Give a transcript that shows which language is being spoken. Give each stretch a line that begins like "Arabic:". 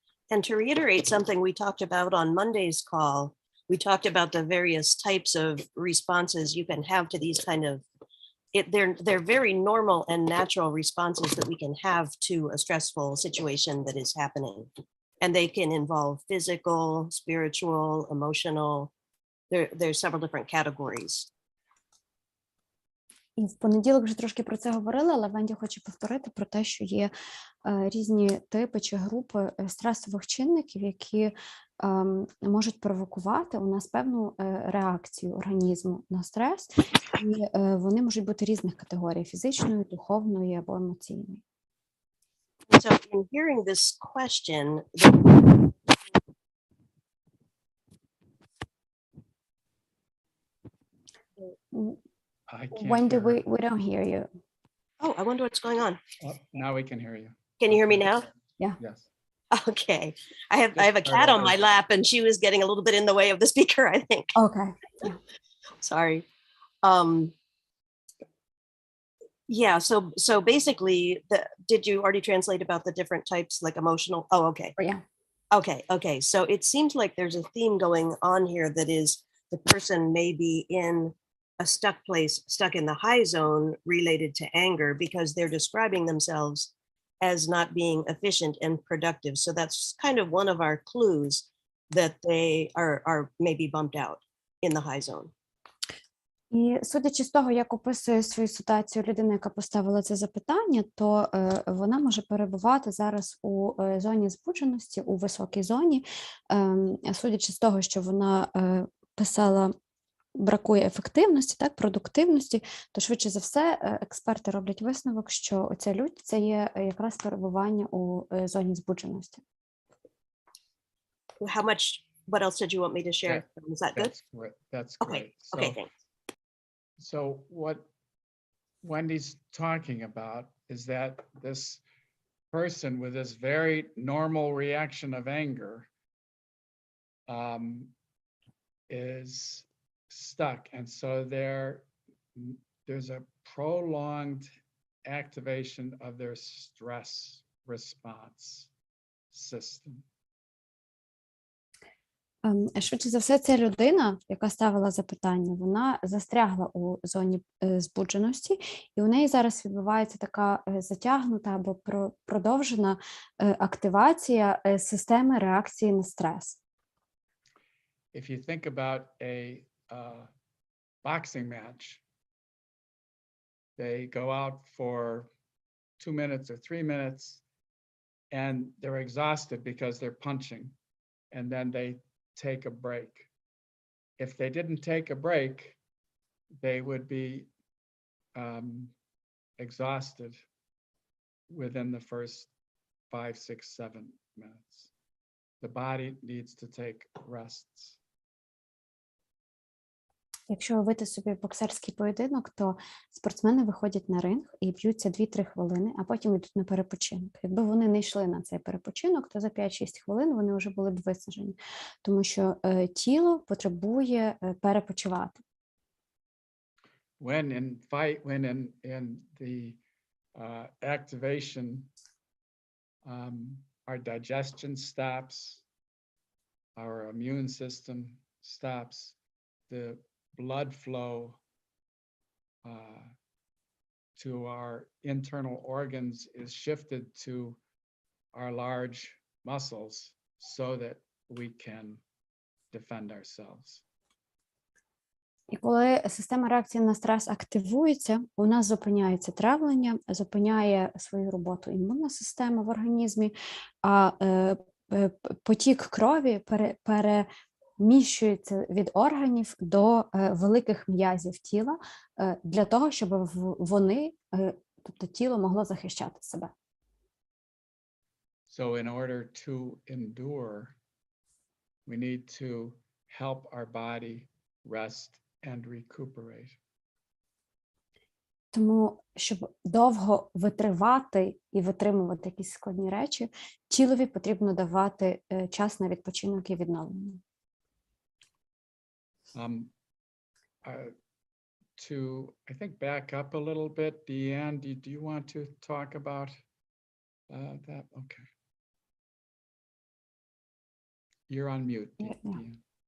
English: And to reiterate something we talked about on Monday's call, we talked about the various types of responses you can have to these kind of they're very normal and natural responses that we can have to a stressful situation that is happening. And they can involve physical, spiritual, emotional. There's several different categories.
Ukrainian: І в понеділок вже трошки про це говорили, але Венді хоче повторити про те, що є різні типи чи групи стресових чинників, які можуть провокувати у нас певну реакцію організму на стрес, і вони можуть бути різних категорій – фізичної, духовної або емоційної.
English: So in hearing this question, I can't Wendy, hear her. we don't hear you. oh, I wonder what's going on. Oh, now we can hear you. Can you hear me now? Yeah. Yes. Okay. I have a cat on my lap and she was getting a little bit in the way of the speaker, I think. Okay. Sorry. Yeah, so basically, did you already translate about the different types, like emotional? Oh, okay. Yeah. Okay. So it seems like there's a theme going on here that is the person may be in a stuck place, stuck in the high zone related to anger because they're describing themselves as not being efficient and productive. So that's kind of one of our clues that they are maybe bumped out in the high zone.
Ukrainian: І судячи з того, як описує свою ситуацію людина, яка поставила це запитання, то вона може перебувати зараз у зоні збудженості, у високій зоні. Судячи з того, що вона писала, бракує ефективності, так, продуктивності, то швидше за все експерти роблять висновок, що оця лють – це є якраз перебування у зоні збудженості.
English: What else did you want me to share? Is that good? That's Okay. great. Okay, thanks. So what Wendy's talking about is that this person with this very normal reaction of anger is stuck. And so there's a prolonged activation of their stress response system.
Ukrainian: Швидше за все, ця людина, яка ставила запитання, вона застрягла у зоні збудженості, і у неї зараз відбувається така затягнута або продовжена активація системи реакції на стрес.
English: If you think about a boxing match, they go out for 2 minutes or 3 minutes, and they're exhausted because they're punching, and then they take a break. If they didn't take a break, they would be exhausted within the first 5, 6, 7 minutes. The body needs to take rests.
Ukrainian: Якщо уявити собі боксерський поєдинок, то спортсмени виходять на ринг і б'ються 2-3 хвилини, а потім йдуть на перепочинок. Якби вони не йшли на цей перепочинок, то за 5-6 хвилин вони вже були б виснажені, тому що тіло потребує перепочивати.
English: when in the activation, our digestion stops, our immune system stops, the blood flow to our internal organs is shifted to our large muscles so that we can defend ourselves.
Ukrainian: І коли система реакції на стрес активується, у нас зупиняється травлення, зупиняє свою роботу імунна система в організмі, а потік крові переміщується від органів до великих м'язів тіла для того, щоб вони, тобто тіло, могло захищати себе.
English: So in order to endure, we need to help our body rest and recuperate.
Ukrainian: Тому, щоб довго витривати і витримувати якісь складні речі, тілові потрібно давати час на відпочинок і відновлення.
English: To, I think, back up a little bit, Deanne, do you want to talk about that? Okay. You're on mute, Yeah. Deanne.